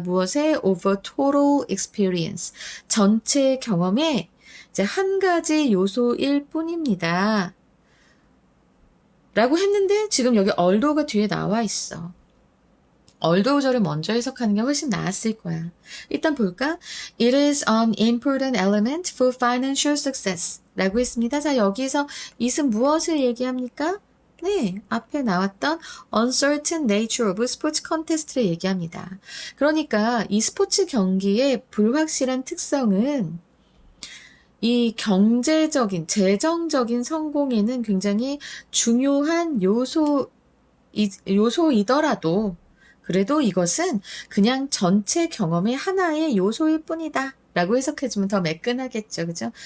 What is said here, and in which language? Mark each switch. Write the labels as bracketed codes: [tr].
[ko] 무엇에? [en] Over total experience. [ko] 전체 경험의 이제 한 가지 요소일 뿐입니다. 라고 했는데 지금 여기 although가 뒤에 나와 있어. 얼도우절을 먼저 해석하는 게 훨씬 나았을 거야. 일단 볼까? [en] It is an important element for financial success [ko] 라고 했습니다. 자, 여기서 it은 무엇을 얘기합니까? 네, 앞에 나왔던 [en] uncertain nature of sports contest [ko] 를 얘기합니다. 그러니까 이 스포츠 경기의 불확실한 특성은 이 경제적인, 재정적인 성공에는 굉장히 중요한 요소이더라도 그래도 이것은 그냥 전체 경험의 하나의 요소일 뿐이다 라고 해석해주면 더 매끈하겠죠. 그죠?